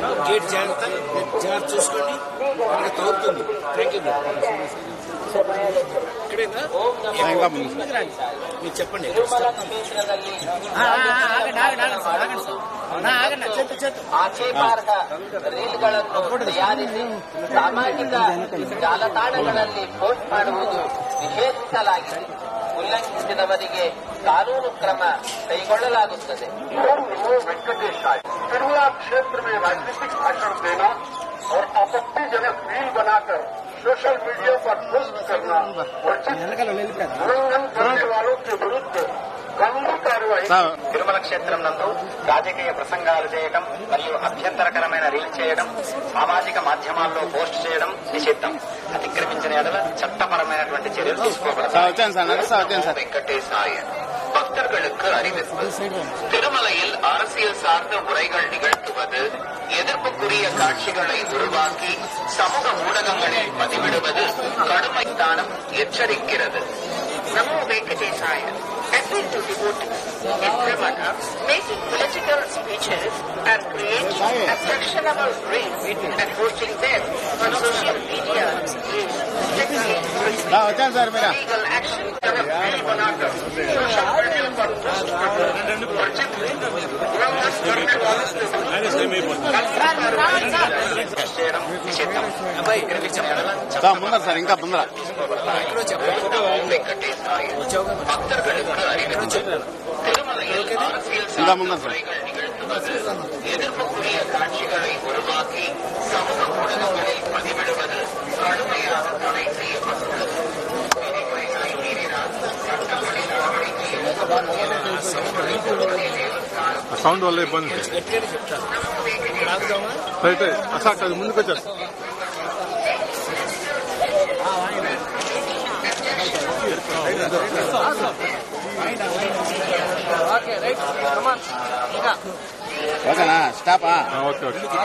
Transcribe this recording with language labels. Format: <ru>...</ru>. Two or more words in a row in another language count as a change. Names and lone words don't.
<te>గేట్ జాగ్రత్త చూసుకోండి, మనకి తగ్గుతుంది.</te> <en>thank you.</en> <te>ఇక్కడేనా మీరు చెప్పండి.</te> <kn>ಸಾಮಾಜಿಕ ಜಾಲತಾಣಗಳಲ್ಲಿ ಪೋಸ್ಟ್ ಮಾಡುವುದು ನಿಷೇಧಿಸಲಾಗಿದೆ. ಉಲ್ಲಂಘಿಸಿದವರಿಗೆ ಕಾನೂನು ಕ್ರಮ ಕೈಗೊಳ್ಳಲಾಗುತ್ತದೆ.</kn> <hi>तिरुमला क्षेत्र में राजनीतिक भाषण देना और आपत्तिजनक रील बनाकर</hi> <en>social media</en> <hi>पर पोस्ट करना उल्लंघन करने वालों के विरुद्ध कानूनी कार्यवाही.</hi> <te>తిరుమల క్షేత్రం నందు రాజకీయ ప్రసంగాలు చేయడం మరియు అభ్యంతరకరమైన రీల్ చేయడం, సామాజిక మాధ్యమాల్లో పోస్ట్ చేయడం నిషిద్ధం. అతిక్రమించిన ఎడల చట్టపరమైనటువంటి చర్యలు తీసుకోబడతాయి. వెంకటేశాయ.</te> <ta>பக்தர்களுக்கு அறிவிப்பு. திருமலையில் அரசியல் சார்ந்த உரைகள் நிகழ்த்துவது, எதிர்ப்புக்குரிய காட்சிகளை உருவாக்கி சமூக ஊடகங்களில் பதிவிடுவது கடுமை தானம் எச்சரிக்கிறது. நமோ வெங்கடேசாய.</ta> <en>Appeal to devotees in Tiruvala, making political speeches and creating objectionable reels and posting them on social media is strictly prohibited. Legal action</en> <te>ముందర సార్, ఇంకా ముందర. ఇంకా ముందర సార్.</te> <ta>எதிர்ப்புக்குரிய காட்சிகளை உருவாக்கி சமூக ஊடகங்களில் பதிவிடுவது கடுமையாக தடை செய்யப்பட்டுள்ளது. விதிமுறைகளை மீறினால் சட்டப்படி நடவடிக்கை</ta> <te>సౌండ్ వల్ల ఇబ్బంది. రైట్ అసలు అది ముందుకు వచ్చారు. ఓకేనా? స్టాపా?</te> <en>okay okay.</en>